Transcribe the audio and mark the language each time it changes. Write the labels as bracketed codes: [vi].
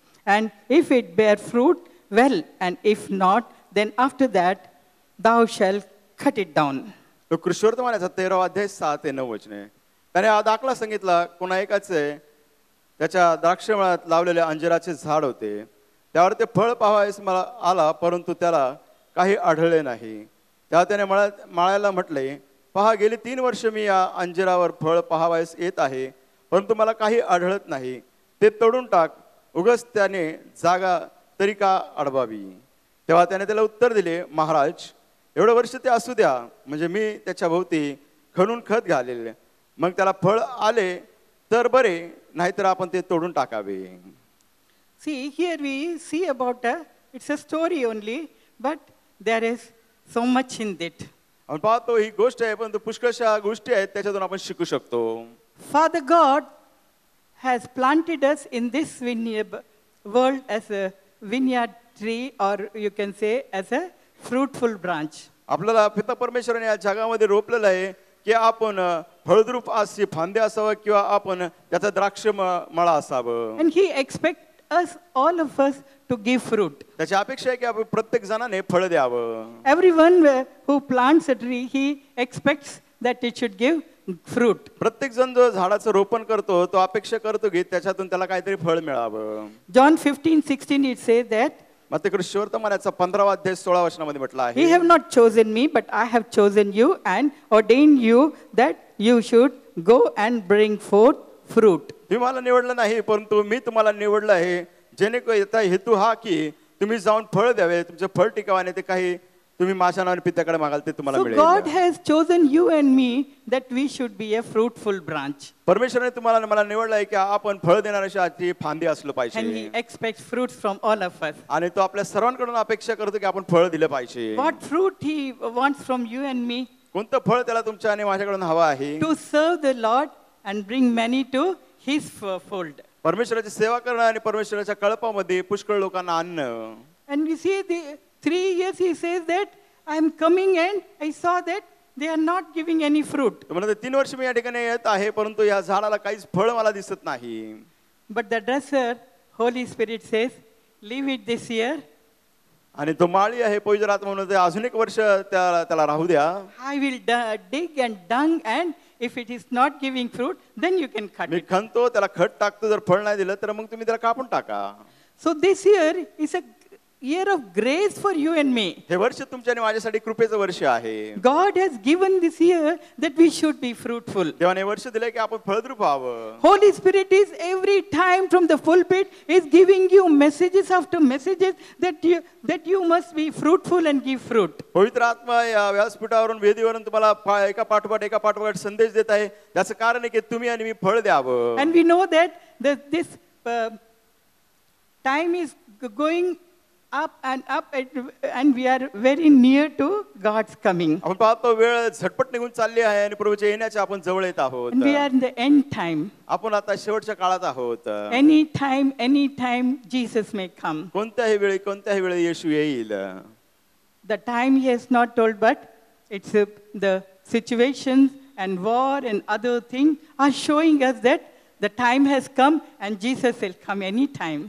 [en] And if it bear fruit, well, and if not, then after that thou shalt cut it down. [mr] लूकवर्तमानाचा 13वा अध्याय 6 ते 9 वचने. त्याने हा दाखला सांगितला. कोणा एकाचे त्याच्या द्राक्षमळ्यात लावलेले अंजिराचे झाड होते. त्यावर ते फळ पाहावयास मला आला, परंतु त्याला काही आढळले नाही. तेव्हा त्याने माळ्याला म्हटले, पहा, गेली 3 वर्ष मी या अंजिरावर फळ पाहावयास येत आहे, परंतु मला काही आढळत नाही. ते तोडून टाक, उगाच त्याने जागा तरी का अडवावी. तेव्हा त्याने त्याला उत्तर दिले, महाराज, एवढं वर्ष ते असू द्या, म्हणजे मी त्याच्या भोवती खणून खत घालेले. मग त्याला फळ आले तर बरे, नाहीतर आपण ते तोडून टाकावे. [en] See, here we see about it's a story only, but there is so much in it. [mr] आपण पाहतो ही गोष्ट आहे, परंतु पुष्कळशा गोष्टी आहेत त्याच्यातून आपण शिकू शकतो. [en] Father God has planted us in this world as a vineyard tree, or you can say as a fruitful branch. [mr] आपल्याला पिता परमेश्वराने या जगामध्ये रोपलेलं आहे की आपण फळद्रूप अशी फांदे असावं किंवा आपण त्याचा द्राक्ष मळा असावं. [en] And he expects us, all of us, to give fruit. [mr] त्याची अपेक्षा आहे की आपण प्रत्येक जणाने फळ द्यावं. [en] Everyone who plants a tree, he expects that it should give fruit. [mr] प्रत्येक जण जो झाडाचं रोपण करतो तो अपेक्षा करतो की त्याच्यातून त्याला काहीतरी फळ मिळावं. [en] John 15:16 it says that [mr] मत्तयवर्तमानाचा 15वा अध्याय 16 वचनामध्ये म्हटलं आहे, [en] He have not chosen me, but I have chosen you and ordained you that you should go and bring forth fruit. [mr] तुम्ही मला निवडलं नाही, परंतु मी तुम्हाला निवडलं आहे, जेणेकरून याचा हेतू हा की तुम्ही जाऊन फळ द्यावे, तुमचे फळ टिकावे, ते काही तुम्ही माझ्या नावाने पित्याकडे मागाल ते तुम्हाला [en] So [mr] मिळेल. [en] God has chosen you and me that we should be a fruitful branch. [mr] परमेश्वराने तुम्हाला मला निवडलं आहे की आपण फळ देणाऱ्याची फांदी असलो [en] And He [mr] पाहिजे. [en] expects fruits from all of us. [mr] आणि तो आपल्या सर्वांकडून अपेक्षा करतो की आपण फळ दिलं पाहिजे. [en] What fruit He wants from you and me? [mr] कोणतं फळ त्याला तुमच्या आणि माझ्याकडून हवं आहे? [en] To serve the Lord and bring many to His fold. [mr] परमेश्वराची सेवा करणं आणि परमेश्वराच्या कळपामध्ये पुष्कळ लोकांना आणणं. [en] And we see the 3 years He says that I am coming and I saw that they are not giving any fruit. [mr] म्हणजे 3 वर्ष मी या ठिकाणी येत आहे, परंतु या झाडाला काहीच फळ मला दिसत नाही. [en] But the dresser, Holy Spirit says, leave it this year. [mr] आणि तो माळी आहे पवित्र आत्मा म्हणून अजून एक वर्ष त्याला राहू द्या. [en] I will dig and dung, and if it is not giving fruit, then you can cut [mr] मी [en] it. [mr] खणतो, त्याला खत टाकतो, जर फळ नाही दिलं तर मग तुम्ही त्याला कापून टाका. [en] So this year is a year of grace for you and me. [mr] हे वर्ष तुमच्या आणि माझ्यासाठी कृपेचं वर्ष आहे. [en] God has given this year that we should be fruitful. [mr] देवाने हे वर्ष दिले की आपण फळद्रूप व्हावं. [en] Holy Spirit is every time from the pulpit is giving you messages after messages that you must be fruitful and give fruit. [mr] पवित्र आत्मा या व्यासपीठावरून वेदीवरून तुम्हाला एका पाठोपाठ संदेश देत आहे. त्याचं कारण आहे की तुम्ही आणि मी फळ द्यावं. [en] And we know that this time is going and we are very near to God's coming. [mr] आपण पाहतो वेळ झटपट निघून चालली आहे आणि प्रभूच्या येण्याच्या आपण जवळ येत आहोत. [en] And we are in the end time. [mr] आपण आता शेवटच्या काळात आहोत. [en] Any time Jesus may come. [mr] कोणत्याही वेळी येशू येईल. [en] The time he has not told, but it's the situations and war and other things are showing us that the time has come and Jesus will come any time.